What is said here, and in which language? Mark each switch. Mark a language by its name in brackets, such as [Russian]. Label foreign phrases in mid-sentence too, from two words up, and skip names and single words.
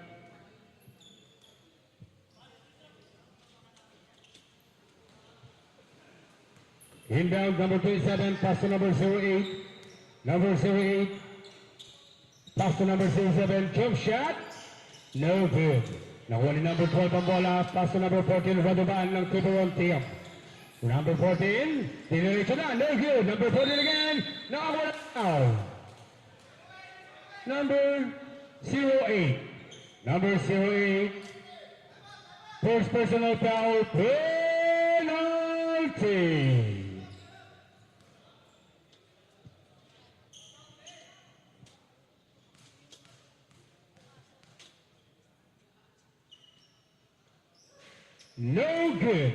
[English] Inbound number 27, pass to number 08. Number 08, pass to number 07, jump shot. No good. [Filipino] Nakuha ni number 12 ang bola, [English] pass to number 14, [Filipino] Radovan ng Tiburon team. Number 14, diniretso na, [English] no good. [Filipino] Number 14 again, nakakuha na. Number 08. [English] Number 08, first personal foul, penalty. No good.